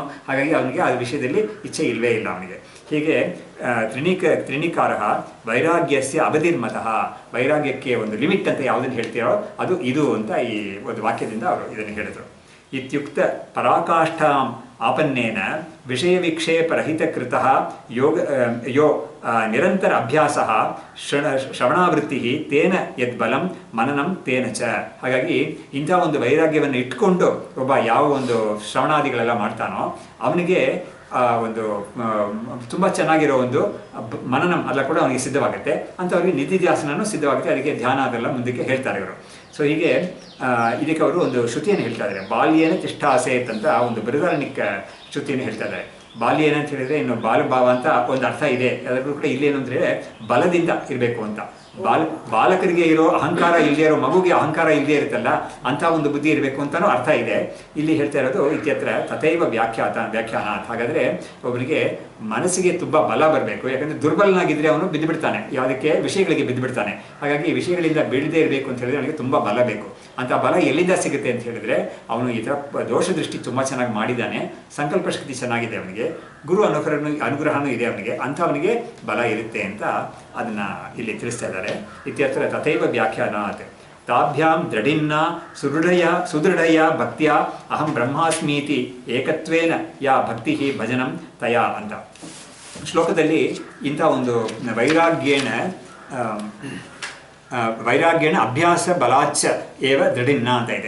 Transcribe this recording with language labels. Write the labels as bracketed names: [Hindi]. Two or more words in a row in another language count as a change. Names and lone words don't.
[Kannada] ಹಾಗಾಗಿ ಅವನಿಗೆ ಆ ವಿಷಯದಲ್ಲಿ ಇಚ್ಛೆ ಇಲ್ಲವೇ ಇಲ್ಲ ಅವನಿಗೆ. ಹೀಗೆ [Sanskrit] ತ್ರಿಣಿಕಾರ ವೈರಾಗ್ಯಸ್ಯ ಅವಧಿರ್ಮತಃ, [Kannada] ವೈರಾಗ್ಯಕ್ಕೆ ಒಂದು ಲಿಮಿಟ್ ಅಂತ ಯಾವುದನ್ನು ಹೇಳ್ತೀರೋ ಅದು ಇದು ಅಂತ ಈ ಒಂದು ವಾಕ್ಯದಿಂದ ಅವರು ಇದನ್ನು ಹೇಳಿದರು. [Sanskrit] ಇತ್ಯುಕ್ತ ಪರಾಕಾಷ್ಠಾಂ ಆಪನ್ನೇನ ವಿಷಯ ವಿಕ್ಷೇಪರಹಿತಕೃತಃ ಯೋ ನಿರಂತರ ಅಭ್ಯಾಸ ಶ್ರವಣಾವೃತ್ತಿ ತೇನ ಯದ್ಬಲಂ ಮನನಂ ತೇನ ಚ. [Kannada] ಹಾಗಾಗಿ ಇಂಥ ಒಂದು ವೈರಾಗ್ಯವನ್ನು ಇಟ್ಕೊಂಡು ಒಬ್ಬ ಯಾವ ಒಂದು ಶ್ರವಣಾದಿಗಳೆಲ್ಲ ಮಾಡ್ತಾನೋ ಅವನಿಗೆ ಒಂದು ತುಂಬ ಚೆನ್ನಾಗಿರೋ ಒಂದು ಮನನಂ ಅಲ್ಲ ಕೂಡ ಅವನಿಗೆ ಸಿದ್ಧವಾಗುತ್ತೆ. ಅಂಥವ್ರಿಗೆ ನಿಧಿಧ್ಯಾಸನೂ ಸಿದ್ಧವಾಗುತ್ತೆ. ಅದಕ್ಕೆ ಧ್ಯಾನ ಅದೆಲ್ಲ ಮುಂದಕ್ಕೆ ಹೇಳ್ತಾರೆ ಇವರು. ಸೊ ಹೀಗೆ ಇದಕ್ಕೆ ಅವರು ಒಂದು ಶ್ರುತಿಯನ್ನು ಹೇಳ್ತಾ ಇದ್ದಾರೆ, [Sanskrit] ಬಾಲ್ಯೇನ ತಿಷ್ಠಾಸೇತ್ [Kannada] ಅಂತ ಒಂದು ಬೃಹದಾರಣ್ಯಕ ಶ್ರುತಿಯನ್ನು ಹೇಳ್ತಾ ಇದ್ದಾರೆ. ಬಾಲ್ಯೇನ ಅಂತ ಹೇಳಿದ್ರೆ ಇನ್ನು ಬಾಲಭಾವ ಅಂತ ಒಂದು ಅರ್ಥ ಇದೆ. ಅದಕ್ಕೂ ಕೂಡ ಇಲ್ಲೇನು ಅಂದರೆ ಬಲದಿಂದ ಇರಬೇಕು ಅಂತ. ಬಾಲಕರಿಗೆ ಇರೋ ಅಹಂಕಾರ ಇಲ್ಲದೆ ಇರೋ ಮಗುಗೆ ಅಹಂಕಾರ ಇಲ್ಲದೆ ಇರುತ್ತಲ್ಲ ಅಂಥ ಒಂದು ಬುದ್ಧಿ ಇರಬೇಕು ಅಂತಲೂ ಅರ್ಥ ಇದೆ. ಇಲ್ಲಿ ಹೇಳ್ತಾ ಇರೋದು [Sanskrit] ಇತ್ಯತ್ರ ತಥೈವ ವ್ಯಾಖ್ಯಾನ. [Kannada] ಹಾಗಾದರೆ ಒಬ್ಬನಿಗೆ ಮನಸ್ಸಿಗೆ ತುಂಬ ಬಲ ಬರಬೇಕು. ಯಾಕಂದರೆ ದುರ್ಬಲನಾಗಿದ್ದರೆ ಅವನು ಬಿದ್ದುಬಿಡ್ತಾನೆ, ಯಾವುದಕ್ಕೆ ವಿಷಯಗಳಿಗೆ ಬಿದ್ದುಬಿಡ್ತಾನೆ. ಹಾಗಾಗಿ ವಿಷಯಗಳಿಂದ ಬೀಳದೇ ಇರಬೇಕು ಅಂತ ಹೇಳಿದ್ರೆ ಅವನಿಗೆ ತುಂಬ ಬಲ ಬೇಕು. ಅಂಥ ಬಲ ಎಲ್ಲಿಂದ ಸಿಗುತ್ತೆ ಅಂತ ಹೇಳಿದ್ರೆ ಅವನು ಈ ಥರ ದೋಷ ದೃಷ್ಟಿ ತುಂಬ ಚೆನ್ನಾಗಿ ಮಾಡಿದ್ದಾನೆ, ಸಂಕಲ್ಪ ಶಕ್ತಿ ಚೆನ್ನಾಗಿದೆ ಅವನಿಗೆ, ಗುರು ಅನುಗ್ರಹನೂ ಇದೆ ಅವನಿಗೆ, ಅಂಥವನಿಗೆ ಬಲ ಇರುತ್ತೆ ಅಂತ ಅದನ್ನು ಇಲ್ಲಿ ತಿಳಿಸ್ತಾ ಇದ್ದಾರೆ. [Sanskrit] ಇತ್ಯತ್ರ ತಥೈವ ವ್ಯಾಖ್ಯಾನಾತ್ ತಾಭ್ಯಾಂ ದೃಢಿನ್ನ ಸುದೃಢಯ ಭಕ್ತಿಯ ಅಹಂ ಬ್ರಹ್ಮಾಸ್ಮೀತಿ ಏಕತ್ವೇನ ಯಾ ಭಕ್ತಿ ಭಜನಂ ತಯಾ [Kannada] ಅಂತ ಶ್ಲೋಕದಲ್ಲಿ ಇಂಥ ಒಂದು [Sanskrit] ವೈರಾಗ್ಯೇಣ ಅಭ್ಯಾಸ ಬಲಾಚ ಏವ ದೃಢಿನ್ನ [Kannada] ಅಂತ ಇದೆ.